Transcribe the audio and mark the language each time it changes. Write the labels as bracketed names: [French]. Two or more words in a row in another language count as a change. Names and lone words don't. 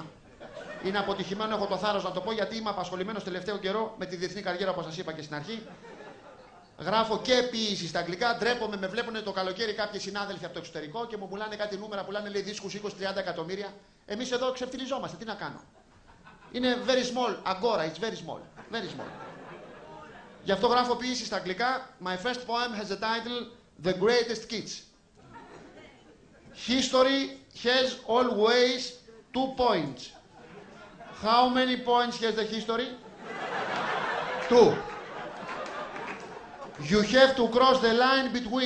[Greek] Είναι αποτυχημένο, έχω το θάρρος να το πω, γιατί είμαι απασχολημένος τελευταίο καιρό με τη διεθνή καριέρα, όπως σας είπα και στην αρχή. Γράφω και ποίηση στα αγγλικά. Ντρέπομαι, με βλέπουν το καλοκαίρι κάποιοι συνάδελφοι από το εξωτερικό και μου πουλάνε κάτι νούμερα που λένε, λέει, δίσκους 20-30 εκατομμύρια. Εμείς εδώ ξεφτυλιζόμαστε. Τι να κάνω. Είναι [English] very small. Agora, it's very small. Very small. [Greek] Γι' αυτό γράφω ποίηση στα αγγλικά. [English] My first poem has the title The Greatest Kids. History has always 2 points. How many points has the history? 2. You have to cross the line between.